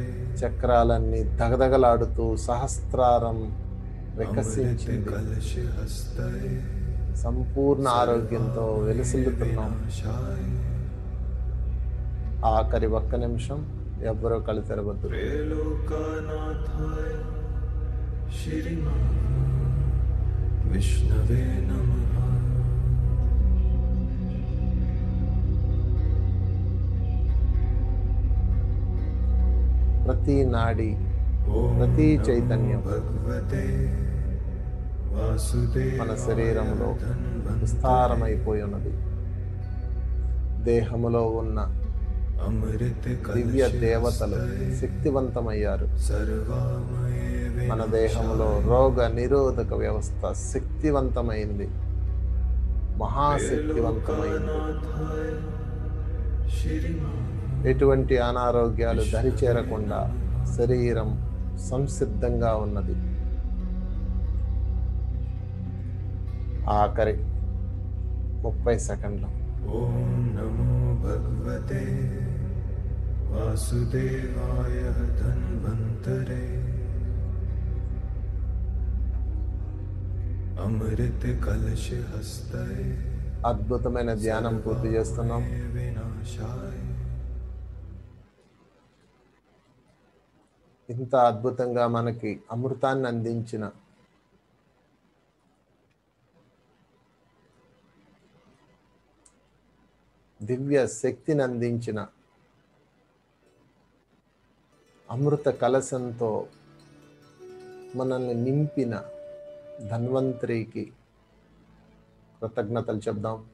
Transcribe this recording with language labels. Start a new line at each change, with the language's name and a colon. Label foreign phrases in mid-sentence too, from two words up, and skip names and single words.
Telugu: చక్రాలన్నీ దగదగలాడుతూ సహస్రారం వికసించింది.
Sanskrit: कलशहस्तये
Telugu: సంపూర్ణ ఆరోగ్యంతో వెలుసిల్లుతున్నాం.
Sanskrit: विनाशाय
Telugu: ఆఖరి 1 నిమిషం ఎవ్వరూ కళ్ళు తెరవద్దు.
Sanskrit: त्रैलोक्यनाथाय श्रीमन् विष्णवे नमः।
Telugu: ప్రతి నాడి,
Sanskrit: ॐ
Telugu: ప్రతి చైతన్యం
Sanskrit: भगवते वासुदेवाय
Telugu: మన శరీరంలో విస్తారమైపోయి ఉన్నది. దేహములో ఉన్న
Sanskrit: अमृत
Telugu: దివ్య దేవతలు శక్తివంతమయ్యారు.
Sanskrit: सर्वामये
Telugu: మన దేహంలో రోగ నిరోధక వ్యవస్థ శక్తివంతమైంది, మహాశక్తివంతమైంది.
Sanskrit: विनाशाय श्रीमन्
Telugu: ఎటువంటి అనారోగ్యాలు దరిచేరకుండా శరీరం సంసిద్ధంగా ఉన్నది. ఆఖరి 30 సెకండ్లు.
Sanskrit: ॐ नमो भगवते वासुदेवाय धन्वन्तरे अमृत कलशहस्तये
Telugu: అద్భుతమైన ధ్యానం పూర్తి చేస్తున్నాం.
Sanskrit: विनाशाय
Telugu: ఇంత అద్భుతంగా మనకి అమృతాన్ని అందించిన దివ్య శక్తిని అందించిన అమృత కలశంతో మనల్ని నింపిన ధన్వంతరికి కృతజ్ఞతలు చెప్దాం.